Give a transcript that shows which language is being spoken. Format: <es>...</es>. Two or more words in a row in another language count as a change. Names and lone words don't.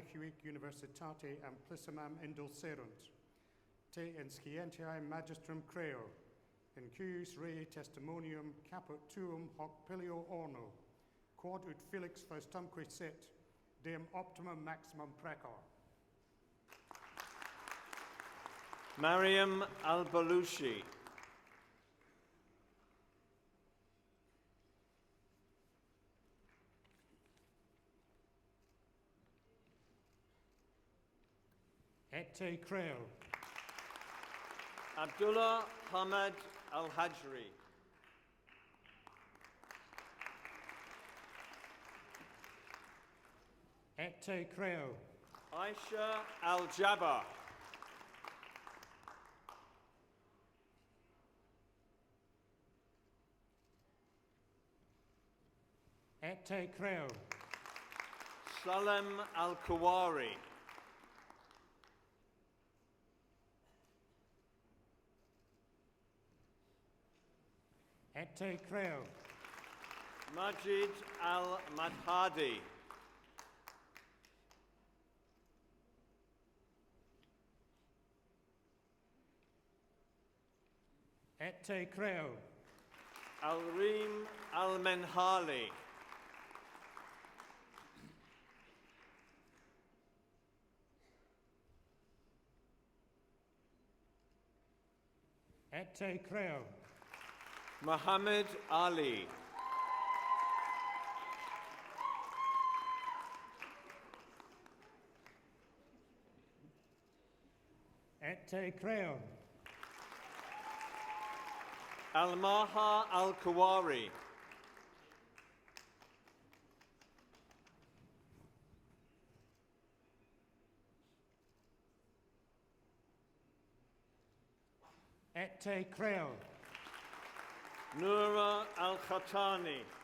<la>huic universitate amplissimam indulserunt, te in scientiae magistrum creo, in cuius rei testimonium caput tuum hoc pilio orno, quod ut felix faustumque sit, deum optimum maximum precor. Mariam al-Balushi. Ete creo. Abdullah Hamad al-Hajri. Ete creo. Aisha al-Jabbar. Ete creo. Salem al-Kawari. Ete creo. Majid al-Madhadi. Ete creo. Al-Reem al-Menhali. Ete creo. Muhammad Ali. Ete creo. Al-Maha al-Kawari. Ete creo. Noura al-Khatani.</la>